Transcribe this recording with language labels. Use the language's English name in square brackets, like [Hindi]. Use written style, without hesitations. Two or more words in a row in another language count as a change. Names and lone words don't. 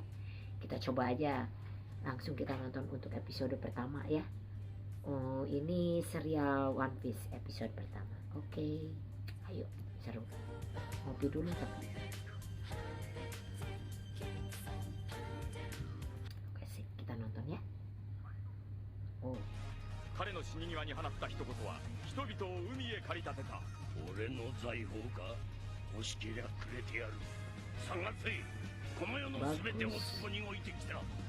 [Indonesian] Kita coba aja, langsung kita nonton untuk episode pertama ya. Oh, ini serial One Piece episode pertama. Oke, ayo, seru. Ngopi dulu tapi. Oke sih, kita nonton ya. Oh. [Japanese] 彼の死に際に放った一言は人々を海へ駆り立てた。俺の財宝か、欲しけりゃくれてやる。探せ、この世の全てをそこに置いてきた。